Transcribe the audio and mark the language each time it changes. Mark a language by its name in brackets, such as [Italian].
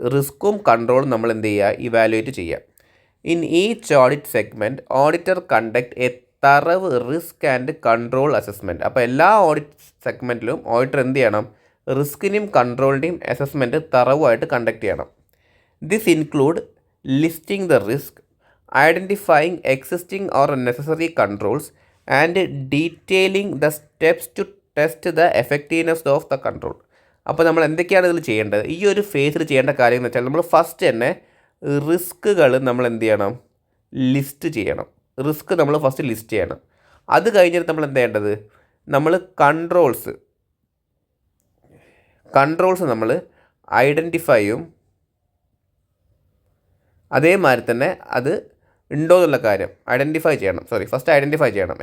[Malayalam] റിസ്ക്കും കൺട്രോളും നമ്മൾ എന്ത് ചെയ്യുക, ഇവാലുവേറ്റ് ചെയ്യുക. [English] In each audit segment auditor conduct a thorough risk and control assessment. [Malayalam] അപ്പോൾ എല്ലാ ഓഡിറ്റ് സെഗ്മെൻറ്റിലും ഓഡിറ്റർ എന്ത് ചെയ്യണം, റിസ്കിനെയും കൺട്രോളിൻ്റെയും അസസ്മെൻറ്റ് തറവായിട്ട് കണ്ടക്ട് ചെയ്യണം. [English] This include listing the risk, identifying existing or necessary controls, and detailing the steps to test the effectiveness of the control. [Malayalam] അപ്പോൾ നമ്മൾ എന്തൊക്കെയാണ് ഇതിൽ ചെയ്യേണ്ടത്, ഈ ഒരു ഫേസിൽ ചെയ്യേണ്ട കാര്യം എന്ന് വെച്ചാൽ നമ്മൾ ഫസ്റ്റ് തന്നെ റിസ്ക്കുകൾ നമ്മൾ എന്ത് ചെയ്യണം, ലിസ്റ്റ് ചെയ്യണം. റിസ്ക് നമ്മൾ ഫസ്റ്റ് ലിസ്റ്റ് ചെയ്യണം. അത് കഴിഞ്ഞിട്ട് നമ്മൾ എന്ത് ചെയ്യേണ്ടത്, നമ്മൾ കൺട്രോൾസ് നമ്മൾ ഐഡൻറ്റിഫൈയും അതേമാതിരി തന്നെ അത് ഉണ്ടോ എന്നുള്ള കാര്യം ഫസ്റ്റ് ഐഡൻറ്റിഫൈ ചെയ്യണം.